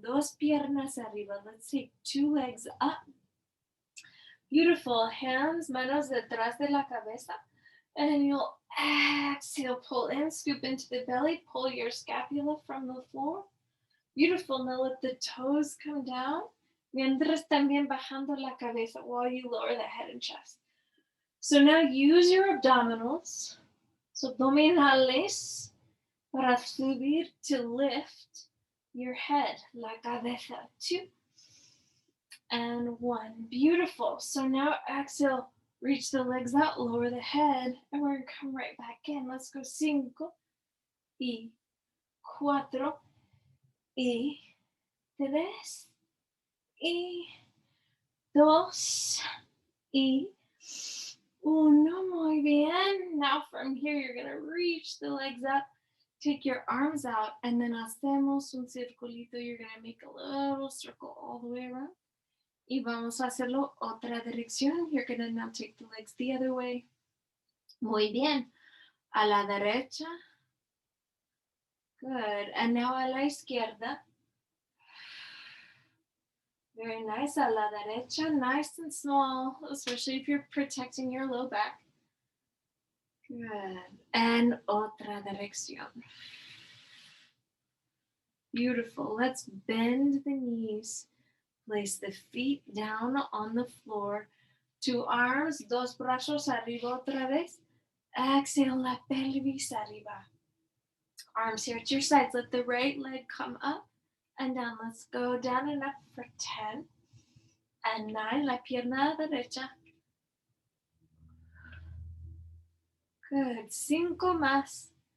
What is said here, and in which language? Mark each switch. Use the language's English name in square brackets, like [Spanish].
[Spanish] 2 piernas arriba. [English] Let's take 2 legs up. Beautiful. Hands, [Spanish] manos detrás de la cabeza. [English] And you'll exhale, pull in, scoop into the belly, pull your scapula from the floor. Beautiful. Now let the toes come down. [Spanish] Mientras también bajando la cabeza [English] while you lower the head and chest. So now use your abdominals. So [Spanish] abdominales para subir [English] to lift your head, [Spanish] la cabeza. [English] 2 and 1. Beautiful. So now exhale, reach the legs out, lower the head, and we're going to come right back in. Let's go 5 y 4 y 3 y 2 y 1. [Spanish] Muy bien. [English] Now from here, you're going to reach the legs up, take your arms out, and then [Spanish] hacemos un circulito. [English] You're going to make a little circle all the way around. [Spanish] Y vamos a hacerlo otra dirección. [English] You're going to now take the legs the other way. [Spanish] Muy bien. A la derecha. Good. [English] And now [Spanish] a la izquierda. [English] Very nice. [Spanish] A la derecha. [English] Nice and small, especially if you're protecting your low back. Good. And [Spanish] otra dirección. [English] Beautiful. Let's bend the knees. Place the feet down on the floor. 2 arms, [Spanish] 2 brazos arriba otra vez. [English] Exhale, [Spanish] la pelvis arriba. [English] Arms here at your sides. Let the right leg come up and down. Let's go down and up for 10 and 9. [Spanish] La pierna derecha. Good. 5 más.